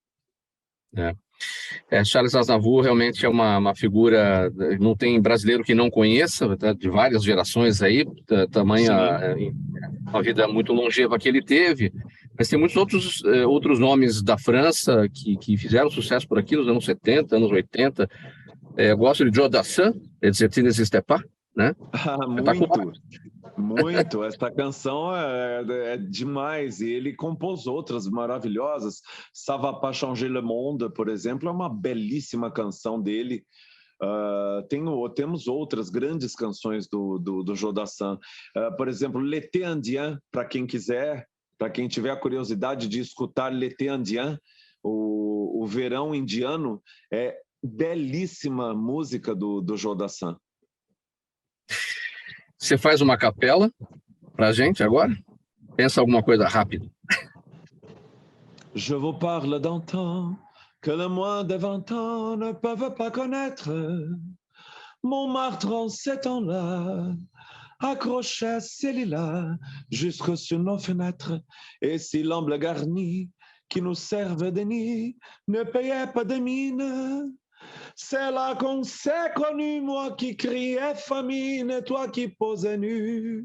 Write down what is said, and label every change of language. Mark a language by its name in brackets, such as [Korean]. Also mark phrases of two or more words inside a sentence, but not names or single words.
[Portuguese] Charles Aznavour realmente é uma figura, não tem brasileiro que não conheça, tá, de várias gerações aí, tamanha uma vida muito longeva que ele teve, mas tem muitos outros nomes da França que fizeram sucesso por aqui nos anos 70, anos 80. Eu gosto de Joe Dassin, ele n'existe pas, né? Muito. Essa canção é demais. E ele compôs outras maravilhosas. [French] Ça va pas changer le monde, [Portuguese] por exemplo, é uma belíssima canção dele. Temos outras grandes canções do Joe Dassin. Por exemplo, L'été indien, para quem quiser, para quem tiver a curiosidade de escutar L'été indien, o verão indiano, é belíssima música do Joe Dassin. Você faz uma capela pra gente agora? Pensa alguma coisa rápido. [French] Je vous parle d'un temps que le moins de 20 ans ne peuvent pas connaître. Montmartre en ces temps-là accrochait ses lilas jusque sur nos fenêtres. Et si l'amble garni qui nous servent de nid ne payait pas de mine, c'est là qu'on s'est connu, moi qui criais famine et toi qui posais nu.